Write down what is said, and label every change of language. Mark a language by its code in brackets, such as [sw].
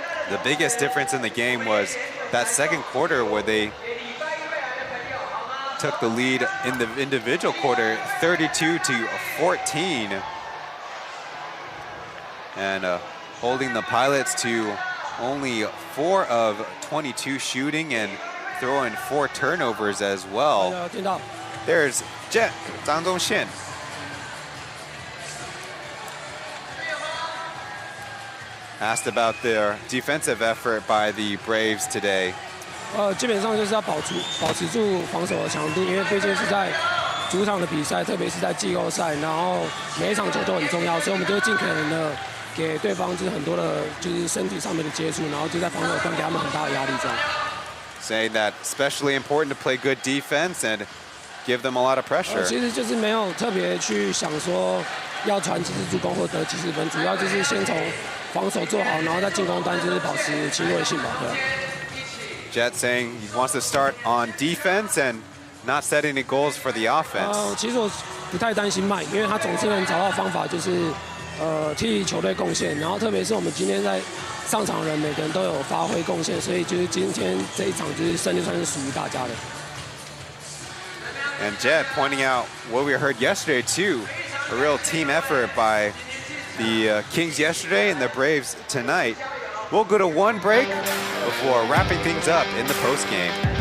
[en] The biggest difference in the game was that second quarter where they took the lead in the individual quarter 32-14 and holding the Pilots to only 4 of 22 shooting and throwing 4 turnovers as well. There's Chen, Zhang Zhongxian. Asked about their defensive effort by the Braves today. [zh] 基本上就是要保持住防守的强度，因为毕竟是在主场的比赛，特别是在季后赛，然后每一场球都很重要，所以我们就会尽可能的给对方就是很多的就是身体上面的接触，然后就在防守端给他们很大的压力这样。 [en] Saying that especially important to play good defense and give them a lot of pressure. [zh] 其实就是没有特别去想说要传几次助攻或得几十分，主要就是先从防守做好，然后在进攻端就是保持侵略性吧。对。 [en] Jet saying he wants to start on defense and not set any goals for the offense. [zh] 其实我不太担心麦，因为他总是能找到方法，就是替球队贡献。然后特别是我们今天在上场的人每个人都有发挥贡献，所以就是今天这一场就是胜利算是属于大家的。 [en] And Jet pointing out what we heard yesterday too, a real team effort by the Kings yesterday and the Braves tonight. We'll go to one break before wrapping things up in the postgame.